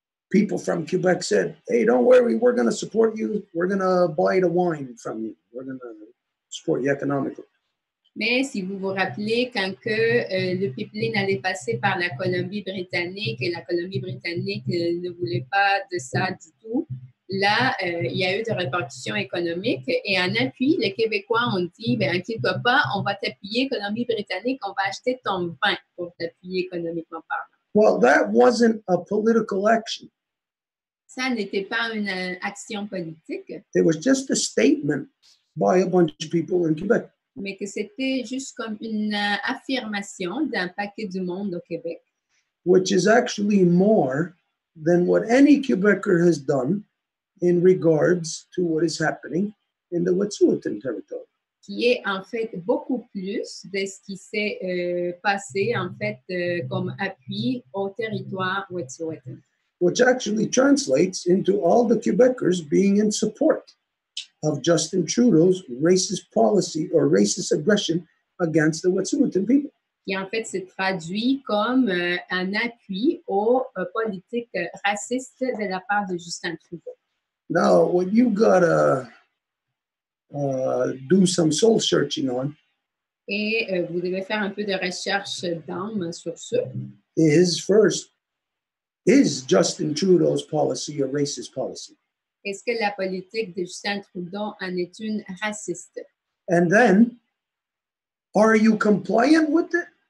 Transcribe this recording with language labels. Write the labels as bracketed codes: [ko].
[en] People from Quebec said, hey, don't worry, we're going to support you. We're going to buy the wine from you. We're going to support you economically. [fr] Mais si vous vous rappelez, quand le pipeline allait passer par la Colombie-Britannique et la Colombie-Britannique ne voulait pas de ça du tout, là, il y a eu des répercussions économiques et en appui, les Québécois ont dit, bien, inquiète pas, on va t'appuyer, Colombie-Britannique, on va acheter ton vin pour t'appuyer économiquement parlant. [en] Well, that wasn't a political action. [fr] Ça n'était pas une action politique. [en] It was just a statement by a bunch of people in Quebec. [fr] Mais que c'était juste comme une affirmation d'un paquet du monde au Québec. [en] Which is actually more than what any Quebecer has done in regards to what is happening in the Wet'suwet'en territory. [fr] qui est en fait beaucoup plus de ce qui s'est passé en fait comme appui au territoire Wet'suwet'en. [en] Which actually translates into all the Quebecers being in support of Justin Trudeau's racist policy or racist aggression against the Wet'suwet'en people. [fr] Qui en fait se traduit comme un appui aux politiques racistes de la part de Justin Trudeau. [en] Now, what you gotta do some soul searching on [fr] Et vous devez faire un peu de recherche d'âme sur ce. [en] is first, is Justin Trudeau's policy a racist policy? [fr] Est-ce que la politique de Justin Trudeau en est une raciste? [en] And then, are you compliant with it?